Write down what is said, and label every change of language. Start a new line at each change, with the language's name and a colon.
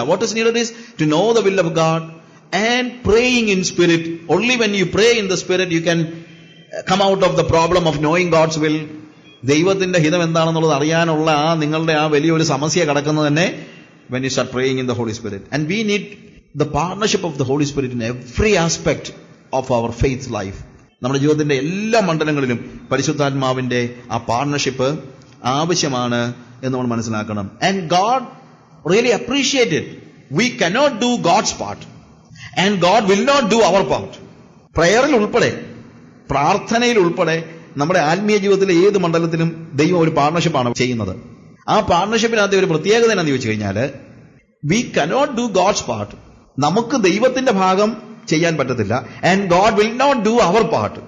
English: What is needed is to know the will of God and praying in spirit. Only when you pray in the spirit you can come out of the problem of knowing God's will.
Malayalam: ദൈവത്തിന്റെ ഹിതം എന്താണെന്നുള്ളത് അറിയാനുള്ള നിങ്ങളുടെ വലിയൊരു സമസ്യ കിടക്കുന്നത് തന്നെ
English: when you start praying in the Holy Spirit. And we need the partnership of the Holy Spirit in every aspect of our faith life.
Malayalam: നമ്മുടെ ജീവിതത്തിന്റെ എല്ലാ മണ്ഡലങ്ങളിലും പരിശുദ്ധാത്മാവിന്റെ ആ പാർട്ണർഷിപ്പ് ആവശ്യമാണ് എന്ന് നമ്മൾ മനസ്സിലാക്കണം.
English: And God really appreciated. We cannot do God's part and God will not do our part.
Malayalam: പ്രയറിൽ ഉൾപ്പെടെ, പ്രാർത്ഥനയിൽ ഉൾപ്പെടെ, നമ്മുടെ ആത്മീയ ജീവിതത്തിലെ ഏത് മണ്ഡലത്തിലും ദൈവം ഒരു പാർട്ണർഷിപ്പാണ് ചെയ്യുന്നത്. ആ പാർട്ണർഷിപ്പിനകത്ത് ഒരു പ്രത്യേകത എന്നാന്ന് ചോദിച്ചു കഴിഞ്ഞാൽ,
English: We cannot do God's part.
Malayalam: നമുക്ക് ദൈവത്തിന്റെ ഭാഗം ചെയ്യാൻ പറ്റത്തില്ല.
English: And God will not do our part.